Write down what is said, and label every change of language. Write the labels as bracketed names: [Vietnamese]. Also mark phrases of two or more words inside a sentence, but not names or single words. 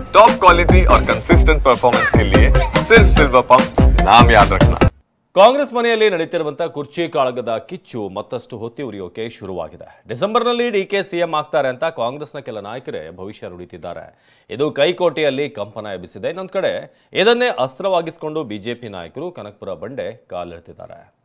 [English] top quality [Hindi] और [English] consistent performance [Hindi] के लिए सिर्फ सिल्वर पंप नाम याद रखना। [Kannada] ಕಾಂಗ್ರೆಸ್ ಮನೆಯಲ್ಲಿ ನಡೆಯುತ್ತಿರುವಂತಹ ಕುರ್ಚಿ ಕಾಳಗದ ಕಿಚ್ಚು ಮತ್ತಷ್ಟು ಹೊತ್ತಿ ಉರಿಯೋಕೆ ಶುರುವಾಗಿದೆ. ಡಿಸೆಂಬರ್ನಲ್ಲಿ ಡಿಕೆ ಸಿಎಂ ಆಗ್ತಾರೆ ಅಂತ ಕಾಂಗ್ರೆಸ್ನ ಕೆಲ ನಾಯಕರೇ ಭವಿಷ್ಯ ನುಡಿತಿದ್ದಾರೆ. ಇದು ಕೈಕೋಟೆಯಲ್ಲಿ ಕಂಪನ ಎಬ್ಬಿಸಿದೆ. ಇನ್ನೊಂದು ಕಡೆ ಇದನ್ನೇ ಅಸ್ತ್ರವಾಗಿಸಿಕೊಂಡು ಬಿಜೆಪಿ ನಾಯಕರು ಕನಕಪುರ ಬಂಡೆ ಕಾಲಿಡ್ತಿದ್ದಾರೆ.